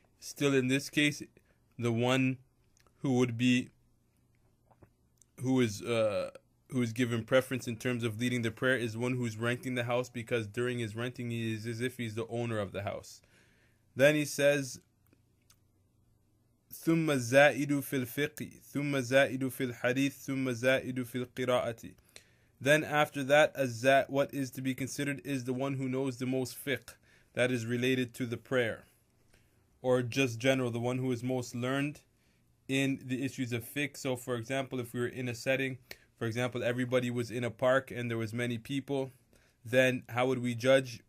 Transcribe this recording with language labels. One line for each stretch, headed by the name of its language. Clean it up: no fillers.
English: Still in this case, the one who is given preference in terms of leading the prayer is one who's renting the house, because during his renting he is as if he's the owner of the house. Then he says,
Arabic: ثم الزائد في الفقه ثم الزائد في الحديث ثم الزائد في القراءة.
English: Then after that, what is to be considered is the one who knows the most fiqh that is related to the prayer, or just general, the one who is most learned in the issues of fiqh. So for example, if we were in a setting, for example, everybody was in a park and there was many people, then how would we judge?